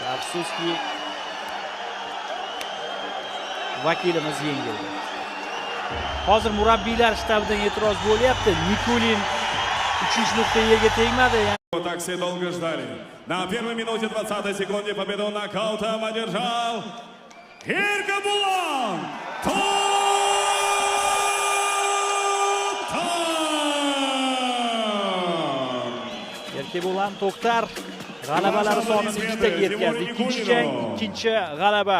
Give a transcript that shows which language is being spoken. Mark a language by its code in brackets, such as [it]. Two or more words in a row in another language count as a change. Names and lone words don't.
[uz] Afsuski vakilimiz yengildi. Hozir murabbiylar shtabidan e'tiroz bo'lyapti. Nikulin 3-nuqta yerga tegmadi. [ru] Так все долго ждали. На первой минуте 20 секунде победу нокаутом одержал Erkibulan. [uz] Erkibulan To'xtar g'alabalari sonini 2taga yetkazdi. Ikkinchi jang, ikkinchi g'alaba.